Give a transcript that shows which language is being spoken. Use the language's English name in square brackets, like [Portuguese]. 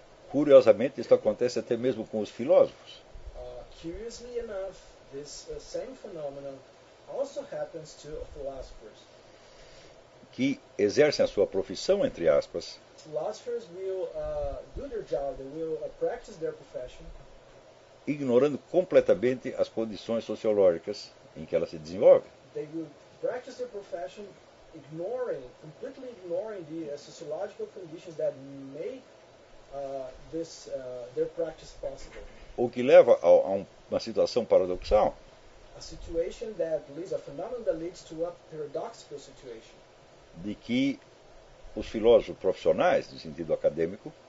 [Portuguese] Curiosamente, isso acontece até mesmo com os filósofos. [English] Curiously enough, this same phenomenon also happens to philosophers. [Portuguese] Que exercem a sua profissão, entre aspas. [English] Philosophers will do their job, they will practice their profession. [Portuguese] Ignorando completamente as condições sociológicas em que ela se desenvolve. [English] They will practice their profession completely ignoring the sociological conditions that make their practice possible. [Portuguese] O que leva a uma situação paradoxal. [English] A situation that leads, a phenomenon that leads to a paradoxical situation. [Portuguese] De que os filósofos profissionais, no sentido acadêmico,